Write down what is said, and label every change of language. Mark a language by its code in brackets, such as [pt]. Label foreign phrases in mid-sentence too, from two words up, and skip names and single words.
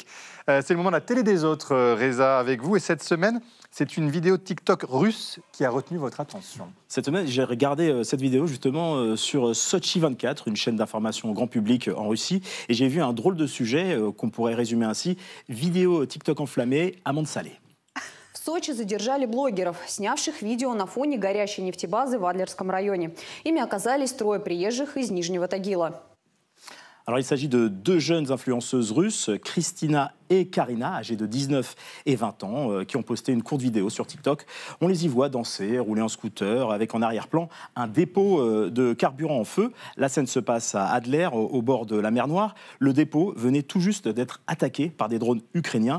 [fr] C'est le moment de la télé des autres, Reza, avec vous. Et cette semaine, c'est une vidéo TikTok russe qui a retenu votre attention. Cette semaine, j'ai regardé cette vidéo justement sur Sochi 24, une chaîne d'information au grand public en Russie, et j'ai vu un drôle de sujet qu'on pourrait résumer ainsi. Vidéo TikTok enflammée, amende salée. [ru] В Сочи задержали блогеров, снявших видео на фоне горящей нефтебазы в Адлерском районе. Ими оказались трое приезжих из Нижнего Тагила. [fr] Alors, il s'agit de deux jeunes influenceuses russes, Christina et Karina, âgées de 19 et 20 ans, qui ont posté une courte vidéo sur TikTok. On les y voit danser, rouler en scooter, avec en arrière-plan un dépôt de carburant en feu. La scène se passe à Adler, au bord de la mer Noire. Le dépôt venait tout juste d'être attaqué par des drones ukrainiens.